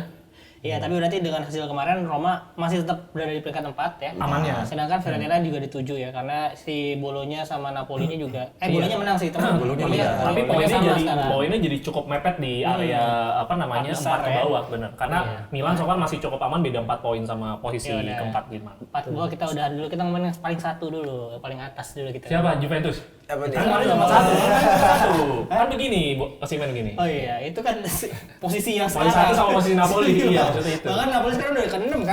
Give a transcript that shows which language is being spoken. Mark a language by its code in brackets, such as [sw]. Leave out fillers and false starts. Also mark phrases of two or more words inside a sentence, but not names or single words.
[id] Iya, tapi berarti dengan hasil kemarin Roma masih tetap berada di peringkat 4 ya. Amannya. Sedangkan Fiorentina juga di 7 ya, karena si Bolonya sama Napolinya juga Bolonya menang sih, teman. Tapi poinnya jadi cukup mepet di area apa namanya 4 ke bawah, bener. Karena Milan [en] so far [id] masih cukup aman, beda 4 poin sama posisi keempat gitu. 4 gua kita udah dulu, kita ngomongin yang paling satu dulu, paling atas dulu kita. Siapa? Juventus? Apa Kan kemarin cuma 1. Kan begini, Osimhen begini. Oh iya, itu kan posisi yang Poin 1 sama posisi Napoli, iya maksudnya itu. Bahkan Napoli sekarang udah ke-6 kan?